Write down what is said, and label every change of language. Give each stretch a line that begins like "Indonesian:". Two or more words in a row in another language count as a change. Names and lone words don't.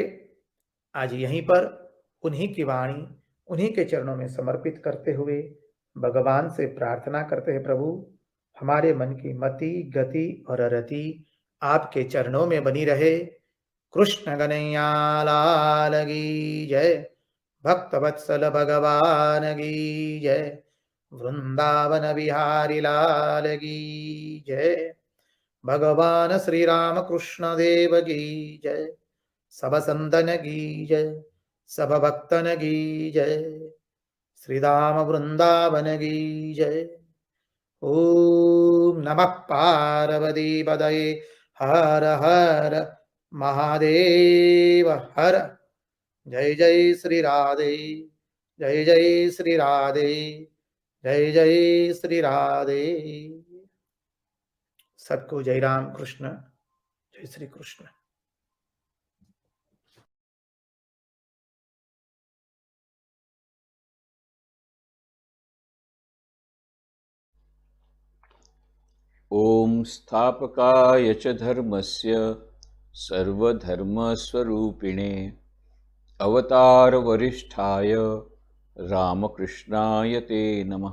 Hindi: आज यहीं पर उन्हीं की वाणी, उन्हीं के चरणों में समर्पित करते हुए भगवान से प्रार्थना करते हैं, प्रभु हमारे मन की मति गति और रति आपके चरणों में बनी रहे। कृष्ण कन्हैया लाल की जय, भक्त वत्सल भगवान की जय, वृंदावन बिहारी लाल की जय, भगवान श्री राम कृष्ण देव की जय, सब संतन की जय, सब भक्तन की जय, श्री राम वृंदावन की जय।
Sanskrit: ओम नमः पार्वती पदये हर हर महादेव हर।
Hindi: जय जय श्री राधे, जय जय श्री राधे, जय जय श्री राधे। सबको जय राम कृष्ण, जय श्री कृष्ण।
Sanskrit: ओम स्थापकाय च धर्मस्य सर्वधर्मस्वरूपिणे अवतार वरिष्ठाय रामकृष्णाय ते नमः।